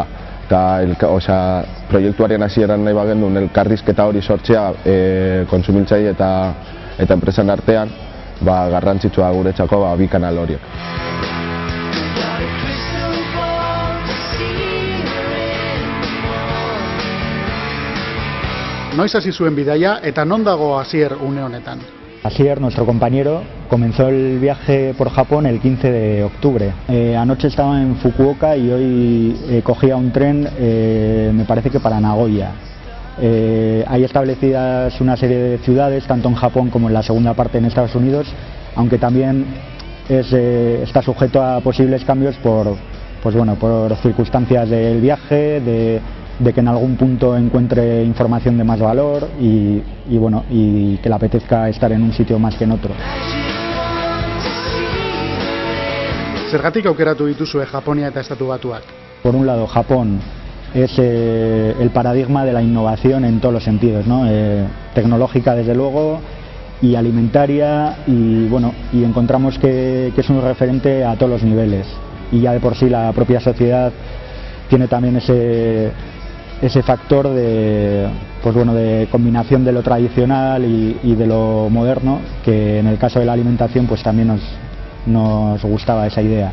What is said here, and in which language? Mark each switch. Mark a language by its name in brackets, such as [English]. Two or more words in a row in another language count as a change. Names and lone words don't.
[Basque] Eta proiektuaren hasieran nahi bagendun elkarrizketa hori sortzea kontsumiltzaile eta enpresan artean, garrantzitsua guretzako bi kanal horiek. Noiz hasi zuen bidaia eta non dago Asier une honetan? [Spanish] Asier, nuestro compañero, comenzó el viaje por Japón el 15 de octubre. Anoche estaba en Fukuoka y hoy cogía un tren, me parece que para Nagoya. Hay establecidas una serie de ciudades, tanto en Japón como en la segunda parte en Estados Unidos, aunque también está sujeto a posibles cambios por circunstancias del viaje, de que en algún punto encuentre información de más valor y que le apetezca estar en un sitio más que en otro. [Basque] Zergatik aukeratu dituzue Japonia eta Estatu Batuak? [Spanish] Por un lado, Japón es el paradigma de la innovación en todos los sentidos, ¿no? Tecnológica desde luego y alimentaria y encontramos que es un referente a todos los niveles y ya de por sí la propia sociedad tiene también ese factor de combinación de lo tradicional y de lo moderno, que en el caso de la alimentación pues también nos gustaba esa idea.